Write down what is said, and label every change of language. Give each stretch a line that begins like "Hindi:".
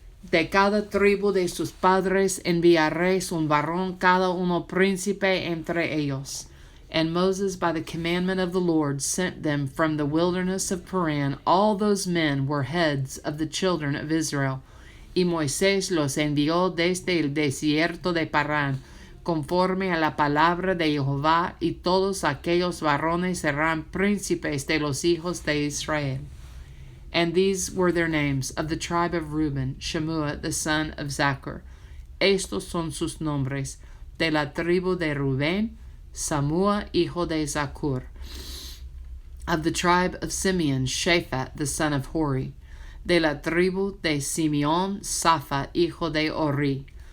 Spanish: De cada tribu de sus padres enviaréis un varón, cada uno príncipe entre ellos.
English: And Moses, by the commandment of the Lord, sent them from the wilderness of Paran. All those men were heads of the children of Israel.
Spanish: Y Moisés los envió desde el desierto de Parán, conforme a la palabra de Jehová, y todos aquellos varones serán príncipes de los hijos de Israel.
English: And these were their names: of the tribe of Reuben, Shemua the son of Zachar.
Spanish: Estos son sus nombres: de la tribu de Rubén, Samua hijo de Zaccur.
English: Of the tribe of Simeon, Shaphat the son of Hori.
Spanish: De la tribu de Simeón, Saphat hijo de Ori.